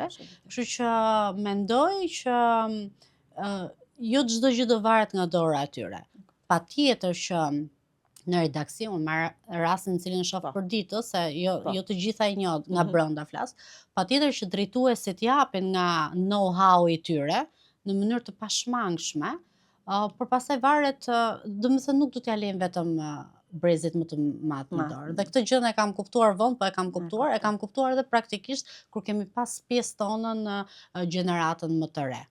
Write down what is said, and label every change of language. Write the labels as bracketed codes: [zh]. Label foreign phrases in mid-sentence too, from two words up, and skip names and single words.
[sq] Kështu që mendoj që jo çdo gjë do varet nga dora e tyre. Patjetër që në redaksi, unë marr rastin në cilin shoh për ditë, se jo të gjitha i njoh nga brenda flas, patjetër që drejtuesit japin nga know-how i tyre në mënyrë të pashmangshme, por pastaj varet, domethënë nuk do t'ja lejmë vetëm brezit më të madh në dorë. Dhe këtë gjë e kam kuptuar vonë, po e kam kuptuar edhe praktikisht kur kemi pas pjesë tonën në gjeneratën më të re.